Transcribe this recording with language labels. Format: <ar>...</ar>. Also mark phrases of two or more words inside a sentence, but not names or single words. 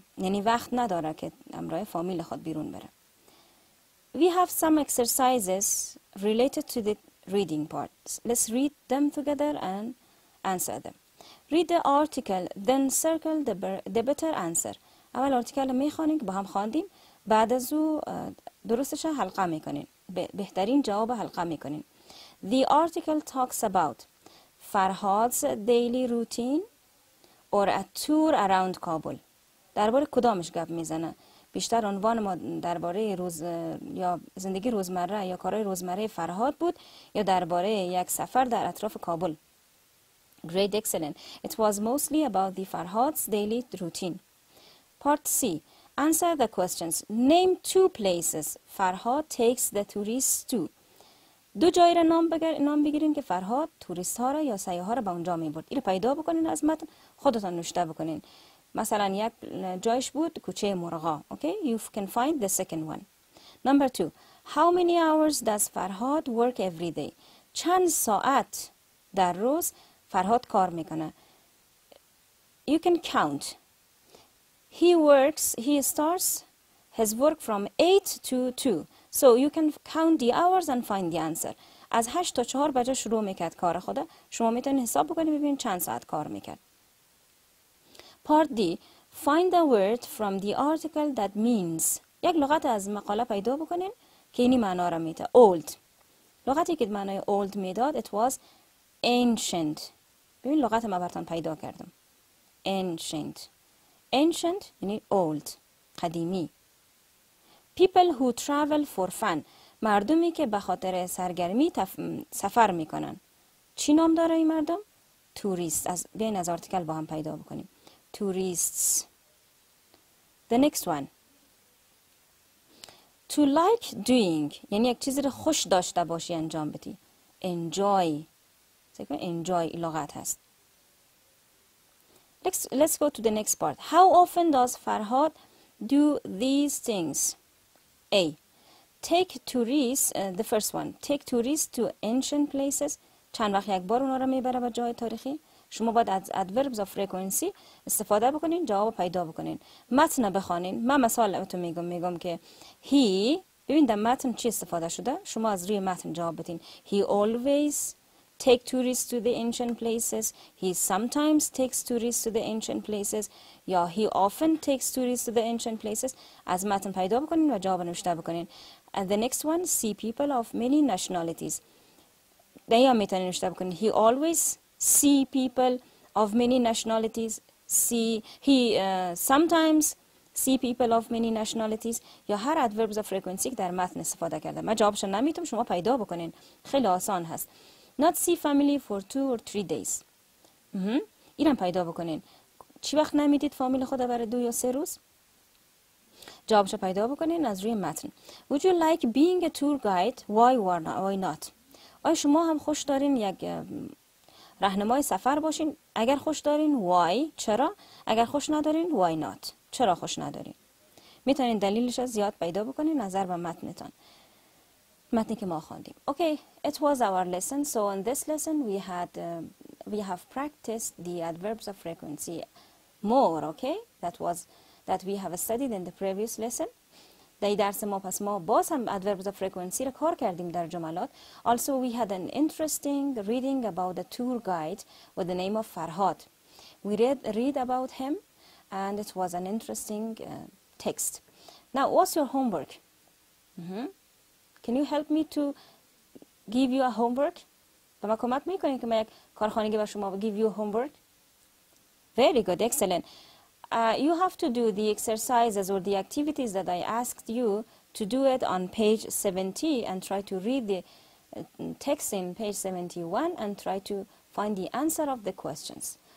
<fa>یعنی وقت نداره که امروز فامیل خود بیرون بره.</fa> <en>We have some exercises related to the reading part. Let's read them together and answer them. Read the article, then circle the better answer.</en> <fa>اول آرتیکل میخوانیم که با هم خواندیم، بعد از او درستش حلقه میکنین، بهترین جواب حلقه میکنین.</fa> <en>The article talks about Farhad's daily routine or a tour around Kabul.</en> <fa>درباره کدامش گپ میزنه؟ بیشتر عنوان ما درباره یا زندگی روزمره یا کارهای روزمره فرهاد بود یا درباره یک سفر در اطراف کابل.</fa> <en>Great, excellent. It was mostly about the Farhad's daily routine. Part C. Answer the questions. Name two places Farhad takes the tourists to.</en> <fa>دو جایی را نام بگیرین که فرهاد توریست ها را یا سیاح ها را به اونجا می برد. اینو پیدا بکنین از متن، خودتان نوشته بکنین. مثلا یک جایش بود کوچه مرغا.</fa> <en>Okay? You can find the second one. Number 2. How many hours does Farhad work every day?</en> <fa>چند ساعت در روز فرهاد کار میکنه؟</fa> <en>You can count. He starts his work from 8 to 2. So you can count the hours and find the answer.</en> <fa>از 8 تا 4 بجه شروع میکرد کار خدا. شما میتونید حساب بکنید ببینید چند ساعت کار میکرد.</fa> <en>Part D. Find a word from the article that means.</en> <fa>یک لغت از مقاله پیدا بکنین که اینی معنا را میده. Old. لغتی که معنای old میداد</fa> <en>it was ancient.</en> <fa>ببین لغت ما براتون پیدا کردم.</fa> <en>Ancient. Ancient یعنی old.</en> <fa>قدیمی.</fa> <en>People who travel for fun.</en> <fa>مردمی که به خاطر سرگرمی سفر میکنن. چی نام داره این مردم؟ توریست. بیاین از آرتیکل با هم پیدا بکنیم.</fa> <en>Tourists. The next one. To like doing</en> <fa>یعنی یک چیزی رو خوش داشته باشی انجام بدی.</fa> <en>Enjoy. Enjoy</en> <fa>لغت هست.</fa> <en>Let's go to the next part. How often does Farhad do these things? A. Take tourists, the first one. Take tourists to ancient places.</en> <fa>چند وقت یک بار اونا رو میبره به جای تاریخی. شما باید از</fa> <en>Adverbs of Frequency</en> <fa>استفاده بکنین، جواب پیدا بکنین. متن بخوانین. من مثال تو میگم که he، ببین در متن چی استفاده شده؟ شما از روی متن جواب بدین.</fa> <en>He always take tourists to the ancient places. He sometimes takes tourists to the ancient places. یا he often takes tourists to the ancient places.</en> <fa>از متن پیدا بکنین و جواب نوشته بکنین.</fa> <en>And the next one, see people of many nationalities.</en> <fa>یا میتونین نوشته بکنین.</fa> <en>He always see people of many nationalities. He sometimes see people of many nationalities.</en> <fa>یا هر</fa> <en>adverbs of frequency</en> <fa>در متن استفاده کرده. من جوابش نمیتونم، شما پیدا بکنین. خیلی آسان هست. Not see family for 2 or 3 days. اینم پیدا بکنین. چی وقت نمیدید فامیل خود برای 2 یا 3 روز؟ جوابش پیدا بکنین از روی متن.</fa> <en>Would you like being a tour guide? Why not?</en> <fa>آیا شما هم خوش دارین یک راهنمای سفر باشین؟ اگر خوش دارین why؟ چرا؟ اگر خوش ندارین</fa> <en>why not؟</en> <fa>چرا خوش ندارین؟ میتونین دلیلش زیاد پیدا بکنین نظر به متنتان. متنی که ما خواندیم.</fa> <en>Okay, it was our lesson. So in this lesson we have practiced the adverbs of frequency more, okay? That we have studied in the previous lesson.</en> <fa>در درس ما پس ما باز هم</fa> <en>adverbs of frequency</en> <fa>را کار کردیم در جملات.</fa> <en>Also we had an interesting reading about the tour guide with the name of Farhad. We read about him and it was an interesting text. Now what's your homework? Can you help me to give you a homework?</en> <fa>به من کمک میکنید که من یک کارخانگی به شما</fa> <en>give you homework? Very good, excellent. You have to do the exercises or the activities that I asked you to do it on page 70 and try to read the text in page 71 and try to find the answer of the questions.</en>